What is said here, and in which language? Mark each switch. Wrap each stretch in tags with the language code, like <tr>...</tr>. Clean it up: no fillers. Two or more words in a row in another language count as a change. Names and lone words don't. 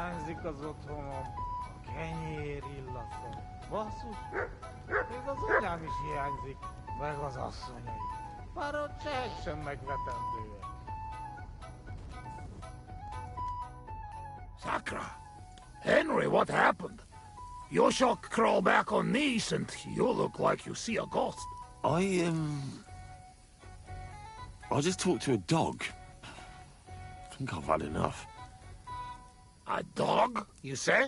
<hu>hiányzik az otthonom. A kenyér illata. Basszus, még az anyám is hiányzik, meg az asszonyai. Már a csehek sem megvetendőek.</hu> <cs>Sakra!</cs> <en>Henry, what happened? You shall crawl back on knees and you look like you see a ghost. I just talked to a dog. I think I've had enough. A dog, you say?</en>